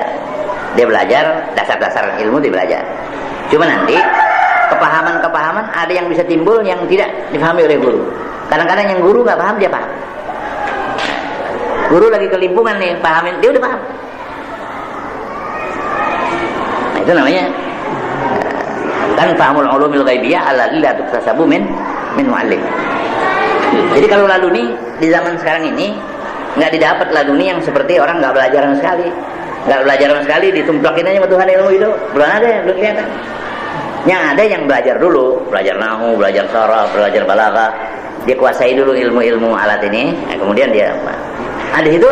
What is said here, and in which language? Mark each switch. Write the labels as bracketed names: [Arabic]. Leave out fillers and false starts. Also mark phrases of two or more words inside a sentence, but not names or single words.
[Indonesian] Dia belajar dasar-dasar ilmu, dia belajar. Cuma nanti kepahaman-kepahaman ada yang bisa timbul yang tidak dipahami oleh guru. Kadang-kadang yang guru nggak paham, dia paham. Guru lagi kelimpungan nih, pahamin, dia udah paham. Nah, itu namanya kan [Arabic] فهم العلوم الغيبية التي لا تكتسب من معلم. [Indonesian] Jadi kalau laduni di zaman sekarang ini nggak didapat laduni yang seperti orang nggak belajar sama sekali, ditumplakin aja sama Tuhan ilmu itu, belum ada, belum kelihatan. Yang ada yang belajar dulu, belajar nahu, belajar saraf, belajar balaghah, dia kuasai dulu ilmu-ilmu alat ini, nah, kemudian dia ada itu.